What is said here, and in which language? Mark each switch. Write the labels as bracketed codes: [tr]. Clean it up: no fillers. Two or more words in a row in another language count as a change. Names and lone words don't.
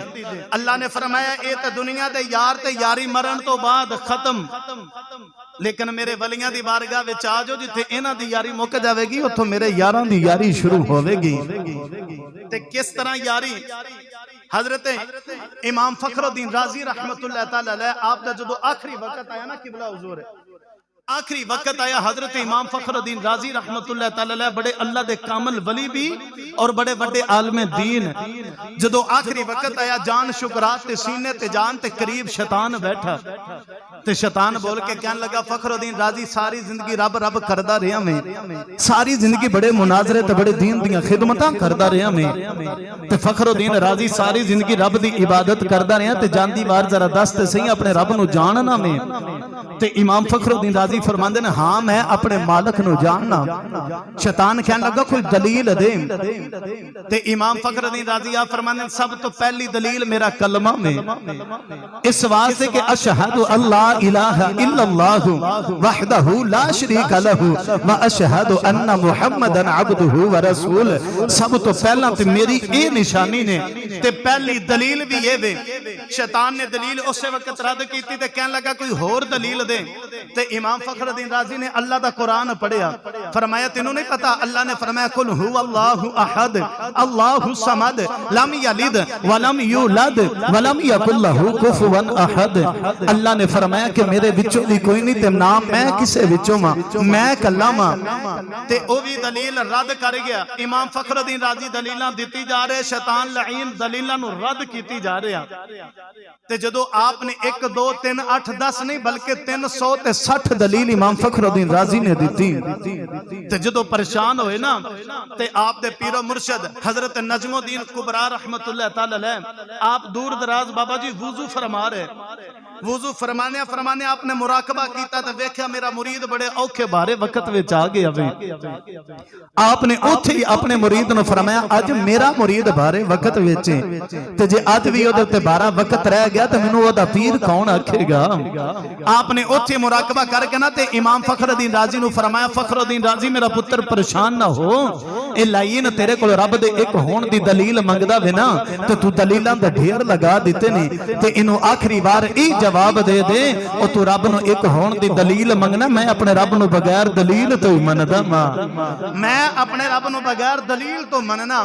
[pa] اللہ نے فرمایا اے تے دنیا دے یار تے یاری مرن تو بعد ختم، لیکن میرے ولیاں دی بارگاہ وچ آ جاؤ جتھے انہاں دی یاری مُک جائے گی اوتھوں میرے یاراں دی یاری شروع ہووے گی. تے کس طرح یاری? حضرت امام فخرالدین رازی [ar] رحمۃ اللہ تعالیٰ علیہ [pa] آپ دا جدوں آخری وقت آیا نا قبلہ حضور آخری وقت آیا حضرت امام فخرالدین رازی [ar] رحمۃ اللہ تعالیٰ علیہ [pa] بڑے اللہ دے کامل ولی بھی اور بڑے بڑے عالمِ دین جدوں آخری وقت آیا جان شکرات تے سینے تے جان تے قریب شیطان بیٹھا تے شیطان بول کے کہنے لگا فخرالدین رازی ساری زندگی رب رب کردا رہا میں ساری زندگی بڑے مناظرے تے بڑے دین دیاں خدمتاں کردا رہا میں تے فخرالدین رازی ساری زندگی رب دی عبادت کردا رہا تے جاندی وار ذرا دس تے سہی اپنے رب نوں جاننا میں تے امام فخرالدین رازی فرماندے نے ہاں میں اپنے مالک نوں جاننا. شیطان کہنے لگا کوئی دلیل دے تے امام فخرالدین رازی آپ فرماندے سب توں پہلی دلیل میرا کلمہ میں اس واسطے کہ [ar] أشهد ألا إله إلا الله وحده لا شريك له وأشهد أن محمدا عبده ورسول. [pa] سب توں پہلا تے میری یہ نشانی نے تے پہلی دلیل بھی یہ وے. شیطان نے دلیل اس وقت رد کی تے کہنے لگا کوئی ہور دلیل دے تے امام فخرالدین رازی نے اللہ دا قرآن پڑھیا فرمایا تینوں نہیں پتا اللہ نے فرمایا [ar] قل هو الله أحد الله صمد لم يلد ولم يولد ولم يكل له كفوا أحد. [pa] اللہ نے فرمایا کہ میرے وچوں بھی کوئی نہیں تے نام میں کسے وچوں وا میں کلا وا تے او بھی دلیل رد کر گیا. امام فخرالدین رازی دلیلاں دتی جا رہے شیطان لعین دلیلاں نوں رد کیتی جا رہا تے جدوں آپنے 1 2 3 8 10 نہیں بلکہ 360 دلیل امام فخرالدین رازی نے دی تے جدوں پریشان ہوئے نا تے آپ دے پیر و مرشد حضرت نجم الدین کبریٰ [ar] رحمۃ اللہ تعالیٰ علیہ [pa] آپ دور دراز بابا جی وضو فرما رہے وضو فرمانے فرمانے آپنے مراقبہ کیتا تے ویکھیا میرا مرید بڑے اوکھے بھارے وقت وچ آ گیا وے آپنے اوتھے ہی اپنے مرید نوں فرمایا اج میرا مرید بھارے وقت وچ تے جے اج بھی اودے تے 12 وقت رہ گیا تے مینوں اودا پیر کون آکھے گا. آپنے اوتھے مراقبہ کر کے نا تے امام فخرالدین رازی نوں فرمایا فخرالدین رازی میرا پتر پریشان نا ہو اے لائن تیرے کول رب دے ایک ہوݨ دی دلیل منگدا وے نا تے توں دلیلاں دا ڈھیر لگا دتے نے تے اینوں آخری بار ای جواب دے دے اور توں رب نوں ایک ہوݨ دی دلیل منگنا میں اپنے رب نوں بغیر دلیل توں ہی مندا میں اپنے رب نوں بغیر دلیل توں مننا.